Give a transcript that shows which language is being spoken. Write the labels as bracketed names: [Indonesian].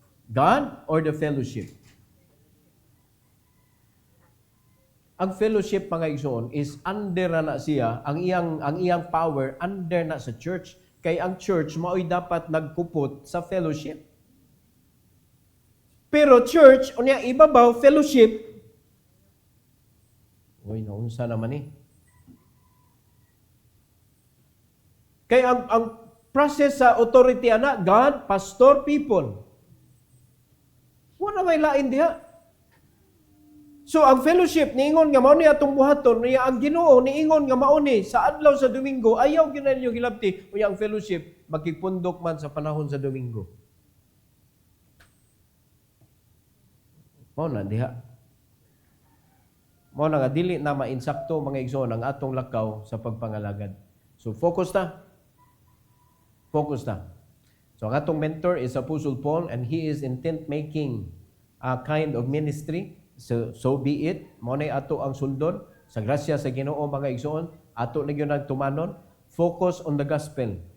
[English] God or the fellowship? [Cebuano] Ang fellowship mga igsoon is under na siya, ang iyang power under na sa church. Kay ang church mao'y dapat nagkupot sa fellowship. Pero church, unya ibabaw, fellowship, uy, naunsa naman eh. Kaya ang process sa authority ana, God, pastor, people. Wala may lain diha. So ang fellowship niingon nga mao ni atong buhaton, niya ang Ginoo niingon nga mao ni sa adlaw sa Domingo ayaw gyud ninyo gilabti unya ang fellowship magkipundok man sa panahon sa Domingo. Mao na diha. Mao na nga dili na mainsakto mga igsoon ang atong lakaw sa pagpangalagad. So focus ta. Focus ta. [English] So ang atong mentor is Apostle Paul and he is intent making a kind of ministry. [Cebuano] So be it, mo na ato ang sundon sa grasya sa Ginoo mga igsoon, ato na gyud nagtumanon, [English] focus on the gospel.